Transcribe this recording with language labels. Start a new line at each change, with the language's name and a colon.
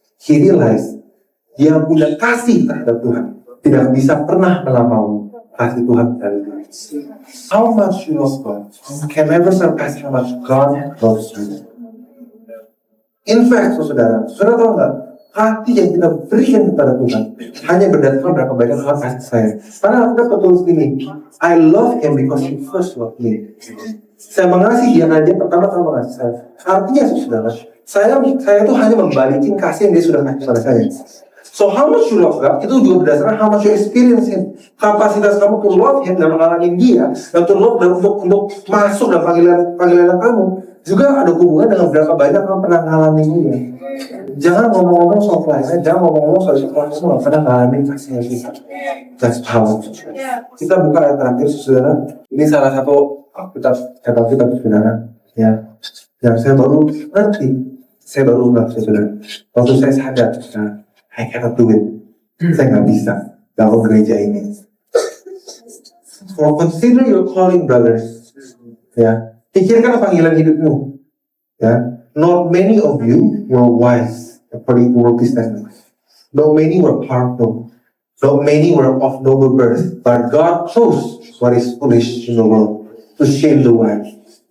English: He realized
Indonesian: dia punya kasih terhadap Tuhan tidak bisa pernah melampaui kasih Tuhan terhadap Tuhan.
English: How much you love God can never surpass how much God loves you. In fact,
Indonesian: saudara tahu nggak? Hati yang kita berikan kepada Tuhan hanya berdasarkan berapa banyak Tuhan kasih saya. Karena kita betul begini,
English: I love Him because He first loved me.
Indonesian: Saya mengasihi dia karena dia pertama-tama mengasihi saya. Artinya saudara, saya tuh hanya membalikin kasih yang dia sudah kasih kepada saya.
English: So how much you love God
Indonesian: itu juga berdasarkan
English: how much you experience Him.
Indonesian: Kapasitas kamu
English: to love Him
Indonesian: dan mengalami dia, dan
English: to love
Indonesian: dan untuk masuk dalam panggilan kamu juga ada hubungan dengan berapa banyak kamu pernah ngalamin ini. Jangan ngomong-ngomong soal pelayanan, jangan ngomong-ngomong soal situasi kamu nggak pernah ngalamin kasihnya kita.
English: That's power.
Indonesian: Kita buka ayat terakhir, saudara. Ini salah satu Alkitab saudara. Ya, yang saya baru ngerti, saya baru ngerti, saudara. Waktu saya sadar,
English: I cannot do it.
Indonesian: Saya nggak bisa bangun gereja ini.
English: So consider your calling, brothers.
Indonesian: Ya, pikirkan panggilan hidupmu.
English: Ya, not many of you were wise according to worldly standards. Not many were powerful. Not many were of noble birth. But God chose what is foolish in the world to shame the wise.